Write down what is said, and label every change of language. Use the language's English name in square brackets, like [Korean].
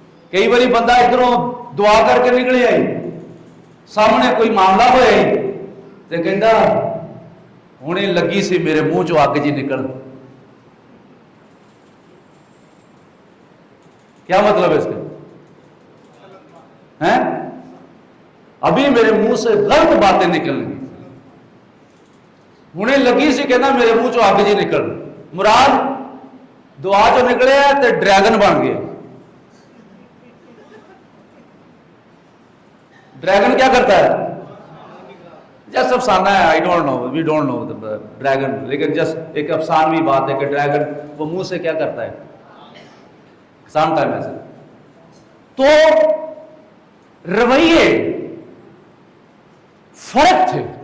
[Punjabi] کئی باری بندہ ادھروں دعا کر کے نکلے آئی، سامنے کوئی معاملہ ہوئے تے کہندا ہونے لگی سی میرے منہ چوں اگ جی نکل. [Urdu] کیا مطلب ہے اس کا؟ ہیں؟ ابھی میرے منہ سے غلط باتیں نکل گئی، [Punjabi] ہونے لگی سی کہنا میرے منہ چوں اگ جی نکل. مراد دعا جو نکلے تے ڈریگن بن گیا. [Urdu] ڈریگن کیا کرتا ہے؟ جس افسانہ ہے، [English] I don't know, we don't know [Urdu] dragon, لیکن جس ایک افسانوی بات ہے کہ ڈریگن وہ منہ سے کیا کرتا ہے سام ٹائم ایسے. تو رویے فرق تھے.